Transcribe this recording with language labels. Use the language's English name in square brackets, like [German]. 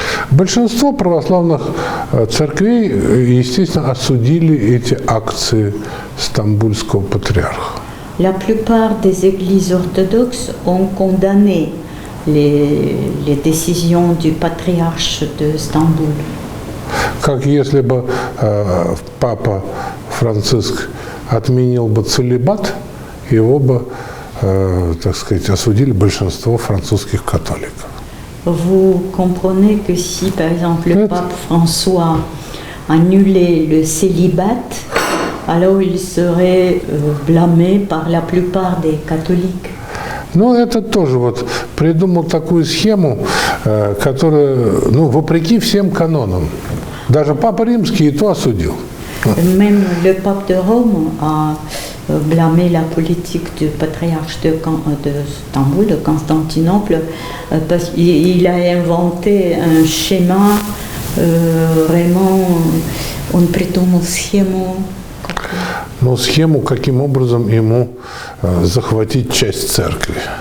[Russian] Большинство православных церквей, естественно, осудили эти акции стамбульского патриарха. [French] La plupart des églises orthodoxes ont condamné les décisions du patriarche de Istanbul. [Russian] Как если бы папа Франциск отменил бы целибат, его бы, так сказать, осудили большинство французских католиков. [French] Vous comprenez que si, par exemple, le pape François annulait le célibat, alors il serait blâmé par la plupart des catholiques. [Russian] Ну, это тоже вот придумал такую схему, которая, ну, вопреки всем канонам. Даже Папа Римский и то осудил. [French] Même le pape de Rome a blâmé la politique du patriarche de Istanbul, de Constantinople, parce qu'il a inventé un schéma vraiment, [Russian] он придумал схему. Ну, схему, каким образом ему захватить часть церкви.